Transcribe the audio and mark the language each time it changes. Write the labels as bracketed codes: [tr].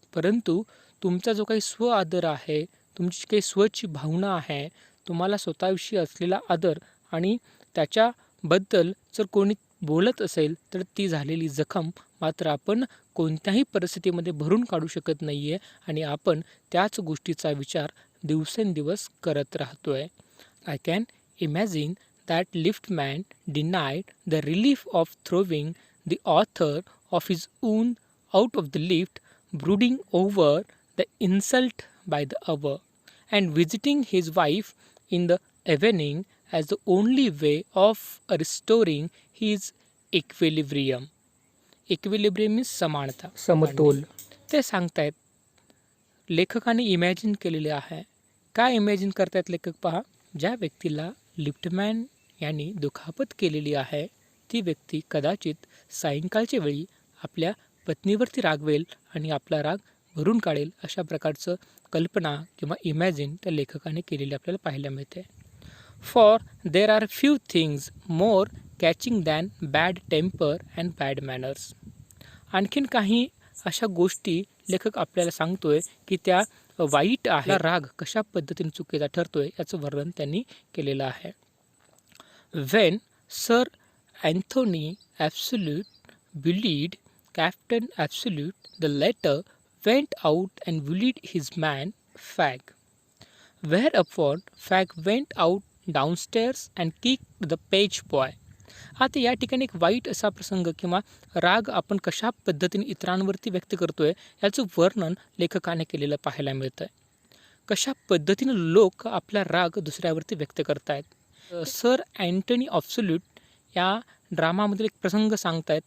[mr] परंतु तुमचा जो काही स्व आदर आहे, तुमची काही स्वची भावना आहे, तुम्हाला स्वतःविषयी असलेला आदर आणि त्याच्याबद्दल जर कोणी बोलत असेल तर ती झालेली जखम मात्र आपण कोणत्याही परिस्थितीमध्ये भरून काढू शकत नाही आहे आणि आपण त्याच गोष्टीचा विचार दिवसेंदिवस करत राहतो आहे. [en] I can imagine that liftman denied the relief of throwing the author of his wound out of the lift, brooding over the insult by the hour, and visiting his wife in the evening as the only way of restoring his equilibrium. Equilibrium means [mr] समानता, समतोल. ते सांगतायत लेखकाने imagine केलेले आहे. काय imagine करतायत लेखक पहा, ज्या व्यक्तीला लिफ्टमॅन यांनी दुखापत केलेली आहे ती व्यक्ती कदाचित सायंकाळच्या वेळी आपल्या पत्नीवरती रागवेल आणि आपला राग भरून काढेल, अशा प्रकारचं कल्पना किंवा इमॅजिन त्या लेखकाने केलेली आपल्याला पाहायला मिळते. [en] For there are few things more catching than bad temper and bad manners. [mr] आणखीन काही अशा गोष्टी लेखक आपल्याला सांगतोय की त्या वाईट आहे. राग कशा पद्धतीने चुकीचा ठरतोय याचं वर्णन त्यांनी केलेलं आहे. [en] When Sir Anthony Absolute bullied Captain Absolute, the latter went out and bullied his man Fag. Whereupon Fag went out downstairs and kicked the page boy. [mr] आता या ठिकाणी एक वाईट असा प्रसंग किंवा राग आपण कशा पद्धतीने इतरांवरती व्यक्त करतोय याचं वर्णन लेखकाने केलेलं पाहायला मिळतं. कशा पद्धतीने लोक आपला राग दुसऱ्यावरती व्यक्त करतायत. सर अँटनी ॲब्सोल्यूट या ड्रामामधील एक प्रसंग सांगतायत.